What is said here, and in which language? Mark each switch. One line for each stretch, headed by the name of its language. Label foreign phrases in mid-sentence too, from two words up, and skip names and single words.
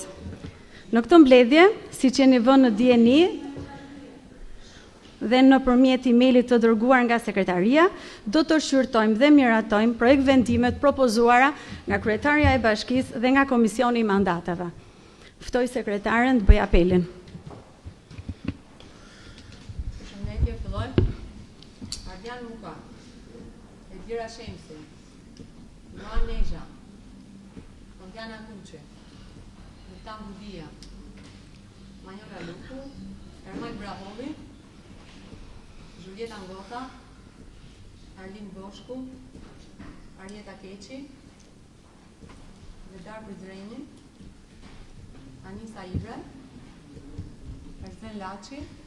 Albanian: Në këtë mbledhje, siç jeni vënë në dieni dhe nëpërmjet emailit të dërguar nga sekretaria, do të shqyrtojmë dhe miratojmë projekt vendimet propozuara nga kryetarja e Bashkisë dhe nga Komisioni i Mandateve. Ftoj sekretaren të bëj apelin. Përshëndetje, fillojmë. Ardian Muka, Edira Shemsi, Luan Nezha, Fondiana Kuqe, Nurtan Budia, Manjola Luku, Ermaj Brahovi, Julieta Ngota, Arlin Boshku, Arjeta Keqi, Vedar Brizreni, Anisa Ibre, Erzen Laci,